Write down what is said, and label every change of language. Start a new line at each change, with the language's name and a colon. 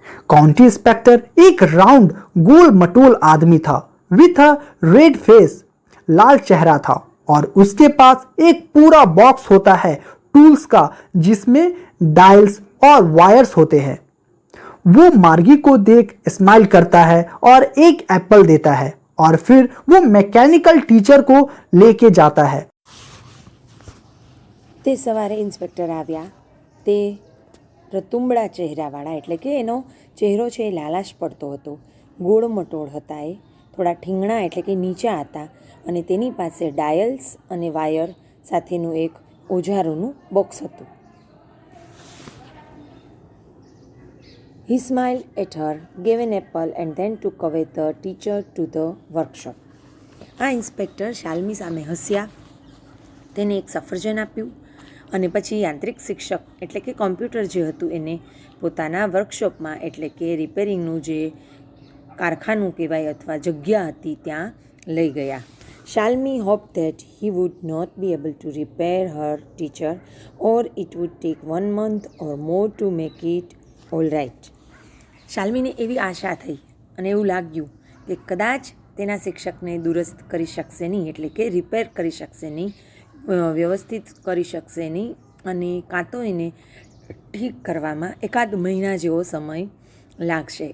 Hindi: County inspector एक round गोल मटोल आदमी था,
English: with a red face,
Hindi: लाल चेहरा था, और उसके पास एक पूरा बॉक्स होता है टूल्स का, जिसमें डायल्स और वायर्स होते हैं। वो मार्गी को देख स्माइल करता है और एक एप्पल देता है, और फिर वो मैकेनिकल टीचर को लेके जाता है।
Gujarati: તે સવારે ઇન્સ્પેક્ટર આવ્યા. તે રતુંબડા ચહેરાવાળા, એટલે કે એનો ચહેરો છે એ લાલાશ પડતો હતો. ગોળ મટોળ હતા, એ થોડા ઠીંગણા એટલે કે નીચા હતા, અને તેની પાસે ડાયલ્સ અને વાયર સાથેનું એક ઓજારોનું બોક્સ હતું.
English: He smiled at her, gave an apple and then took away the teacher to the workshop.
Gujarati: આ ઇન્સ્પેક્ટર શાલ્મી સામે હસ્યા, તેને એક સફરજન આપ્યું અને પછી યાંત્રિક શિક્ષક એટલે કે કોમ્પ્યુટર જે હતું એને પોતાના વર્કશોપમાં, એટલે કે રિપેરિંગનું જે કારખાનું કહેવાય અથવા જગ્યા હતી ત્યાં લઈ ગયા.
English: Shalmi hoped that he would not be able to repair her teacher, or it would take 1 month or more to make it all right.
Gujarati: શાલ્મીને એવી આશા થઈ અને એવું લાગ્યું કે કદાચ તેના શિક્ષકને દુરસ્ત કરી શકશે નહીં, એટલે કે રિપેર કરી શકશે નહીં, વ્યવસ્થિત કરી શકશે નહીં, અને કાં તો એને ઠીક કરવામાં એકાદ મહિના જેવો સમય લાગશે.